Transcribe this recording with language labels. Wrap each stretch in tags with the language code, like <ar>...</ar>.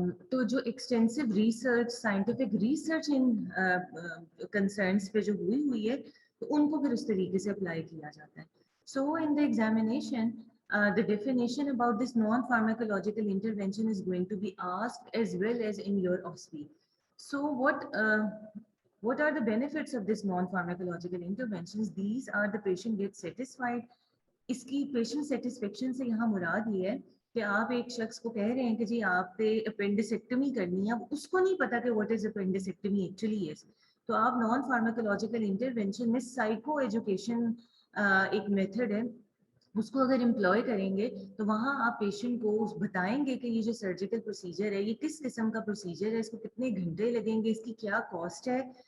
<hi>तो जो extensive research, scientific research इन concerns पे जो हुई है, तो उनको फिर उस तरीके से अप्लाई किया जाता है.</hi> <en>So in the examination the definition about this non-pharmacological intervention is going to be asked as well as in your OSCE. So what are the benefits of this non-pharmacological interventions? These are the patient gets satisfied.</en> <hi>इसकी patient satisfaction से यहाँ मुराद ये है कि आप एक शख्स को कह रहे हैं कि जी आप पे अपेंडिसेक्टमी करनी है, अब उसको नहीं पता कि</hi> <en>what is appendectomy actually is,</en> <hi>तो आप नॉन फार्माकोलॉजिकल इंटरवेंशन में साइको एजुकेशन एक मेथड है, उसको अगर एम्प्लॉय करेंगे तो वहाँ आप पेशेंट को बताएंगे कि ये जो सर्जिकल प्रोसीजर है ये किस किस्म का प्रोसीजर है, इसको कितने घंटे लगेंगे, इसकी क्या कॉस्ट है,</hi>